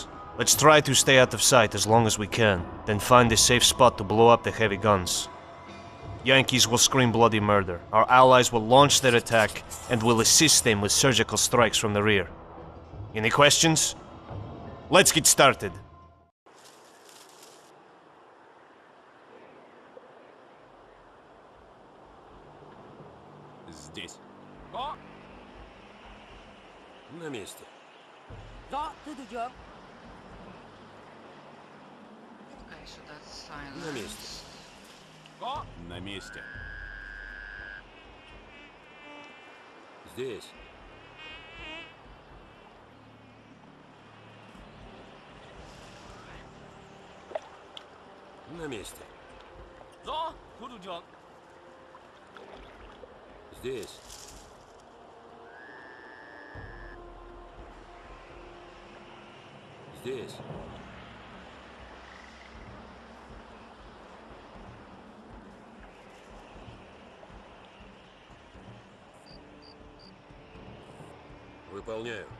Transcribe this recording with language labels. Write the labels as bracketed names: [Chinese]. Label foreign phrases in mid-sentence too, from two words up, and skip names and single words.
[English] Let's try to stay out of sight as long as we can, then find a safe spot to blow up the heavy guns. Yankees will scream bloody murder. Our allies will launch their attack and will assist them with surgical strikes from the rear. Any questions? Let's get started. [Russian] Здесь. [Vietnamese] Có. [Russian] На месте. [Vietnamese] Rõ, thưa thủ trưởng. [English] Okay, so that's [Russian] На [English] silence. [Russian] месте. [Vietnamese] Có. [Russian] На месте. Здесь. На месте. [Vietnamese] Rõ, thưa thủ trưởng. [Russian] Здесь. Здесь. Выполняю.